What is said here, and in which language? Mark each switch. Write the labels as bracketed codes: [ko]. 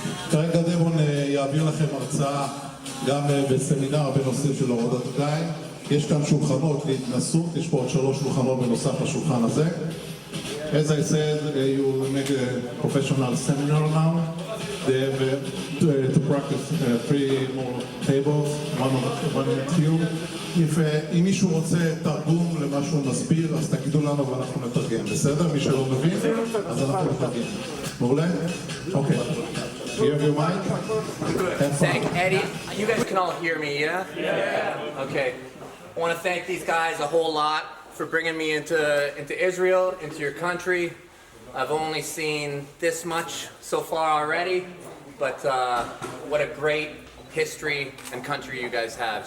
[he] כרגע דבון יעביר לכם הרצאה גם בסמינר בנושא של הורדת רגליים. יש כאן שולחנות להתנסות, יש פה עוד 3 שולחנות בנוסף לשולחן הזה. [en] As I said, you make a professional seminar now. They have to practice 3 more tables, one with you. [he] אם מישהו רוצה תרגום למה שהוא מסביר, אז תגידו לנו ואנחנו נתרגם. בסדר? מי שלא מבין, אז אנחנו נתרגם. מעולה? אוקיי. [en] You have your mic? Thank Eddie. You guys can all hear me, yeah? Yeah. Okay. I want to thank these guys a whole lot for bringing me into Israel, into your country. I've only seen this much so far already, but what a great history and country you guys have.